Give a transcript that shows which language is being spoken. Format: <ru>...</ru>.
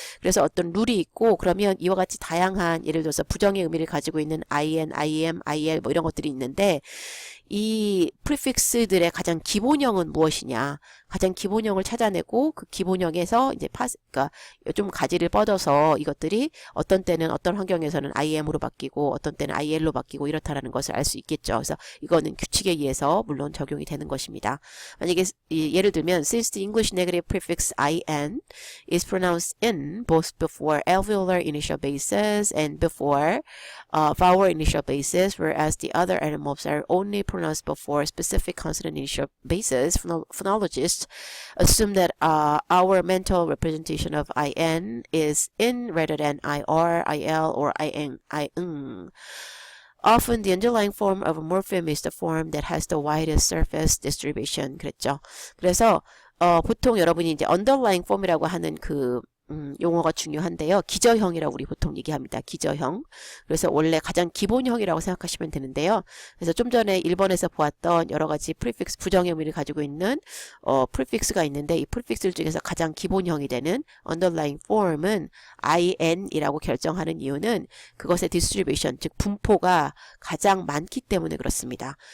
<ko>그래서 어떤 룰이 있고 그러면 이와 같이 다양한 예를 들어서 부정의 의미를 가지고 있는 IN, IM, IL 뭐 이런 것들이 있는데 이 프리픽스들의 가장 기본형은 무엇이냐? 가장 기본형을 찾아내고 그 기본형에서 이제 그러니까 좀 가지를 뻗어서 이것들이 어떤 때는 어떤 환경에서는 IM으로 바뀌고 어떤 때는 IL로 바뀌고 이렇다라는 것을 알 수 있겠죠. 그래서 이거는 규칙에 의해서 물론 적용이 되는 것입니다.</ko> <en>만약에 예를 들면 since the English negative prefix IN is pronounced in both before alveolar initial bases and before vowel initial bases, whereas the other allomorphs are only pronounced before specific consonant initial bases, phonologists assume that our mental representation of in is in rather than ir, il, or ing. Often the underlying form of a morpheme is the form that has the widest surface distribution.</en> <ko>그랬죠. 그래서 보통 여러분이 이제 underlying form이라고 하는 그 용어가 중요한데요. 기저형이라고 우리 보통 얘기합니다. 기저형. 그래서 원래 가장 기본형이라고 생각하시면 되는데요. 그래서 좀 전에 1번에서 보았던 여러 가지 프리픽스 부정 의미를 가지고 있는 프리픽스가 있는데 이 프리픽스 중에서 가장 기본형이 되는 underlying form은 in이라고 결정하는 이유는 그것의 distribution, 즉 분포가 가장 많기 때문에 그렇습니다.</ko>